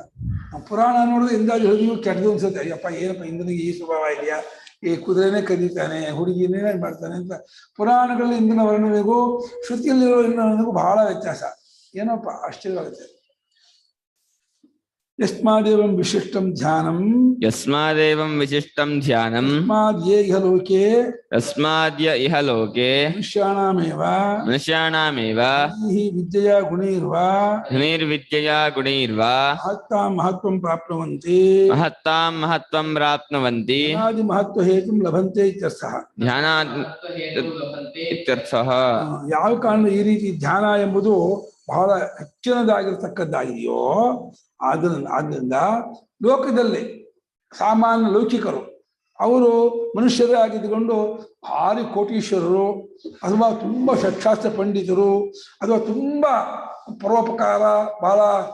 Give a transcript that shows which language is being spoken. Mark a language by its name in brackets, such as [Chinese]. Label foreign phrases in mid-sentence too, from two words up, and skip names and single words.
[Kannada] ಪುರಾಣ ನೋಡಿದ್ರೆ ಇಂದಾದಿ ಹೃದಯ ಕೆಟ್ಟದು ಅನ್ಸುತ್ತೆ. ಅಯ್ಯಪ್ಪ ಏನಪ್ಪ ಇಂದನಿಗೆ ಈ ಸ್ವಭಾವ ಇದೆಯಾ, ಈ ಕುದುರೆನೇ ಕದೀತಾನೆ, ಹುಡುಗಿನೇ ಮಾಡ್ತಾನೆ ಅಂತ. ಪುರಾಣಗಳಲ್ಲಿ ಇಂದಿನ ವರ್ಣನೆಗೂ ಶ್ರುತಿಯಲ್ಲಿರೋ ವರ್ಣನೆಗೂ ಬಹಳ ವ್ಯತ್ಯಾಸ. ಏನಪ್ಪ ಆಶ್ಚರ್ಯವಾಗುತ್ತೆ. [Sanskrit] ಯಸ್ಮಾದೇವಂ ವಿಶಿಷ್ಟಂ ಧ್ಯಾನಂ, ಯಸ್ಮಾದೇವಂ ವಿಶಿಷ್ಟಂ ಧ್ಯಾನಂ, ಯಸ್ಮಾದ್ಯೇ ಇಹ ಲೋಕೆ, ಯಸ್ಮಾದ್ಯ ಇಹ ಲೋಕೆ ಮನುಷ್ಯಾಣಾಮೇವ ವಿದ್ಯೆಯ ಗುಣೈರ್ವಾ ಧನಿರ್ವಿದ್ಯೆಯ ಗುಣೈರ್ವಾ ಮಹತ್ತಾಂ ಮಹತ್ವಂ ಪ್ರಾಪ್ನುವಂತಿ, ಮಹತ್ತಾಂ ಮಹತ್ವಂ ಪ್ರಾಪ್ನುವಂತಿ, ಧ್ಯಾನಾದಿ ಮಹತ್ವ ಹೇತುಂ ಲಭಂತೆ ಇತ್ಯರ್ಥಃ. ಇತ್ಯರ್ಥಃ. [Kannada] ಯಾವ ಕಾರಣ ಈ ರೀತಿ ಧ್ಯಾನ ಎಂಬುದು ಬಹಳ ಹೆಚ್ಚಿನದಾಗಿರ್ತಕ್ಕದ್ದಾಗಿದೆಯೋ ಆದ್ದರಿಂದ ಲೋಕದಲ್ಲಿ ಸಾಮಾನ್ಯ ಲೌಕಿಕರು ಅವರು ಮನುಷ್ಯರೇ ಆಗಿದ್ದುಕೊಂಡು ಭಾರಿ ಕೋಟೀಶ್ವರರು ಅಥವಾ ತುಂಬ ಷಟ್ಶಾಸ್ತ್ರ ಪಂಡಿತರು ಅಥವಾ ತುಂಬ ಪರೋಪಕಾರ ಬಹಳ